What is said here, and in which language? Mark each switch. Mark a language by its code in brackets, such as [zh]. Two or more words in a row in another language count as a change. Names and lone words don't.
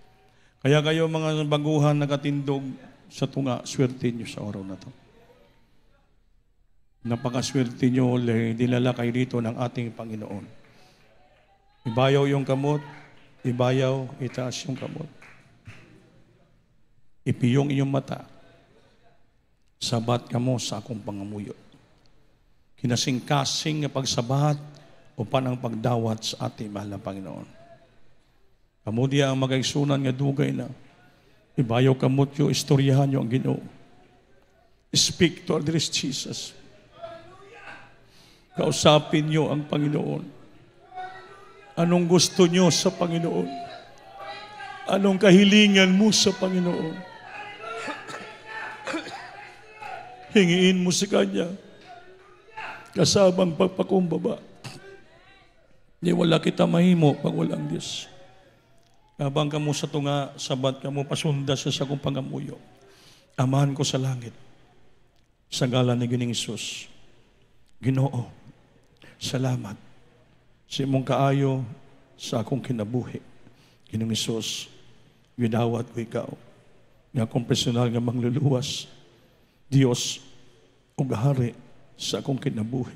[tl] Kaya kayo mga baguhan [ceb] nakatindog sa tunga, [tl] swerte nyo sa araw na ito. Napakaswerte nyo, dinala kayo dito ng ating Panginoon. [ceb] Ibayaw yung kamot, ibayaw, [tl] itaas yung kamot. [ceb] Ipiyong iyong mata, sabat ka mo sa akong pangamuyo. Kinasing-kasing nga pagsabat upan ang pagdawat sa [tl] ating mahal na Panginoon. [ceb] Kamudiya ang magaigsunan nga dugay na ibayaw kamot yo, istoryahan nyo ang Ginoo. [en] Speak to our dearest Jesus. [tl] Kausapin nyo ang Panginoon. Anong gusto nyo sa Panginoon? Anong kahilingan mo sa Panginoon? Hingiin mo sa Kanya kasabang pagpakumbaba. [ceb] Di wala kita mahimo pag walang Diyos. Habang kamo sa tunga, sabat kamo pasunda sa sakong pangamuyo. Amahan ko sa langit, sa ngalan ni Gining Hesus. Ginoo, salamat sa imong kaayo sa akong kinabuhi. Gining Hesus, gidawat ko ikaw, nga akong personal nga mangluluwas, Diyos, ug hari sa akong kinabuhi.